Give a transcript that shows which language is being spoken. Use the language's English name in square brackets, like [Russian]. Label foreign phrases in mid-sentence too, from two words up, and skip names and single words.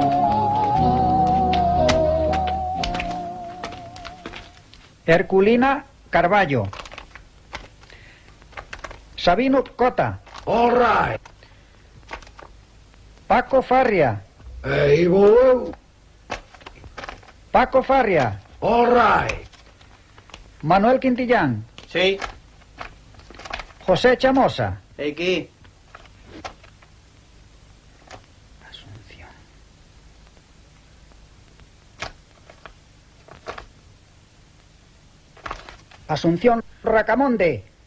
[Galician] Herculina Carballo. Sabino Cota. [English] All right. [Galician] Paco Farria. E vou eu. Paco Farria. [English] All right. [Galician] Manuel Quintillán. Sí. José Chamosa. Aquí. Asunción. Asunción Racamonde.